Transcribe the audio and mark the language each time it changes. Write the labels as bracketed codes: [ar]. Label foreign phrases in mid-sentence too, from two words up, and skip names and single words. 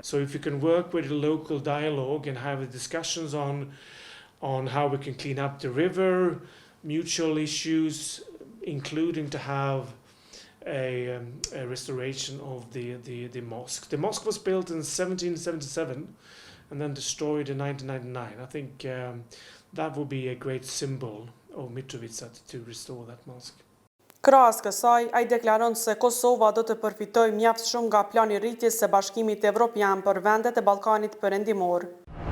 [en] So if you can work with a local dialogue and have discussions on how we can clean up the river, mutual issues, including to have a restoration of the mosque. The mosque was built in 1777 and then destroyed in 1999. I think that would be a great symbol of Mitrovica to restore that mosque. [sq] Krahas kësaj, ai deklaron se Kosova do të përfitojë mjaft shumë nga plani rritjes së Bashkimit Evropian për vendet e Ballkanit Perëndimor.